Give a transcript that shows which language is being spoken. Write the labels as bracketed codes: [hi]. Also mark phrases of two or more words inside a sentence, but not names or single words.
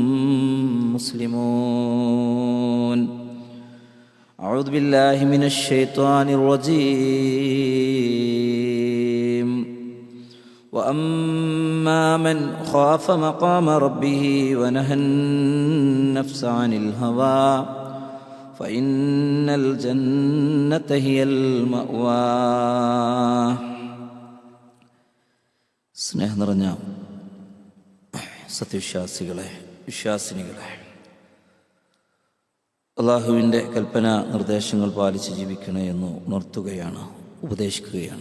[ar] مسلمون أعوذ بالله من الشيطان الرجيم وأما من خاف مقام ربه ونهى النفس عن الهوى فإن الجنة هي المأوى. [ml] സ്നേഹം നിറഞ്ഞ സത്യവിശ്വാസികളെ, വിശ്വാസിനികളെ, അള്ളാഹുവിൻ്റെ കൽപ്പന നിർദ്ദേശങ്ങൾ പാലിച്ച് ജീവിക്കണേ എന്ന് ഉണർത്തുകയാണ്, ഉപദേശിക്കുകയാണ്.